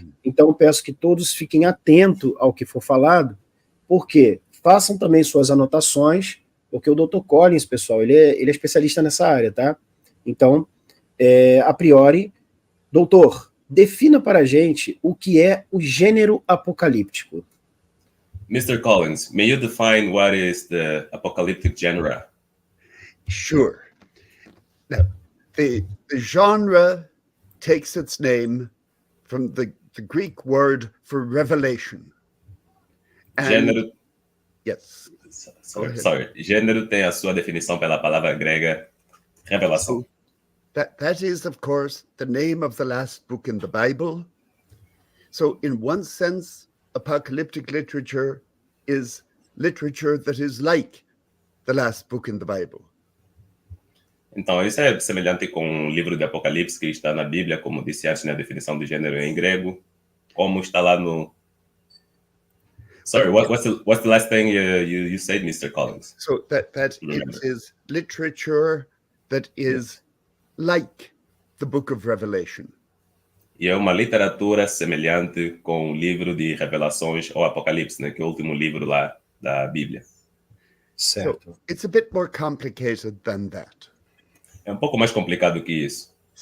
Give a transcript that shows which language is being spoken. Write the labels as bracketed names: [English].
[Portuguese] Então, peço que todos fiquem atentos ao que for falado, porque façam também suas anotações, porque o Dr. Collins, pessoal, ele é especialista nessa área, tá? Então, a priori, doutor, defina para a gente o que é o gênero apocalíptico. [English] Mr. Collins, may you define what is the apocalyptic genre? Sure. Now, the genre takes its name from the Greek word for revelation. [Portuguese] Gênero. [English] Yes. Sorry. [Portuguese] Gênero tem a sua definição pela palavra grega revelação. [English] So that is, of course, the name of the last book in the Bible. So in one sense, apocalyptic literature is literature that is like the last book in the Bible. [Portuguese] Então, isso é semelhante com o livro de Apocalipse que está na Bíblia, como disse antes na definição do gênero em grego, como está lá no... [English] Sorry, what's the last thing you said, Mr. Collins? So that it is literature that is like the book of Revelation. [Portuguese] E é uma literatura semelhante com o livro de Revelações ou Apocalipse, né, que é o último livro lá da Bíblia. Certo. [English] So it's a bit more complicated than that. [Portuguese] É um pouco mais complicado que isso.